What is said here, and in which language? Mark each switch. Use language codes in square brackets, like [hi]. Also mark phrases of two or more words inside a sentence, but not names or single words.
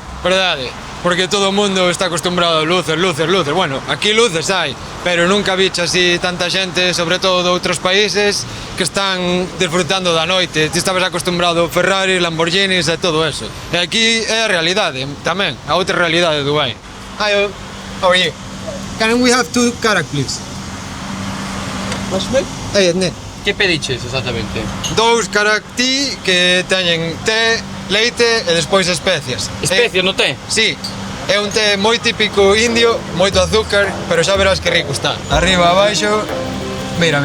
[gl] Verdade, porque todo o mundo está acostumbrado a luces. Bueno, aquí luces hai, pero nunca viche así tanta xente, sobre todo de outros países, que están disfrutando da noite. Ti estabas acostumbrado a Ferrari, Lamborghinis e todo eso. E aquí é a realidade, tamén, a outra realidade de Dubai. [en] Hi, how are you? Can we have 2 karak, please? Hey, Ednet. [gl] Que pediches exactamente? 2 karak tea que teñen té, leite e despois especias. Especias no té? Sí, é un té moi típico indio, moito azúcar, pero xa verás que rico está. Arriba, abaixo, mira.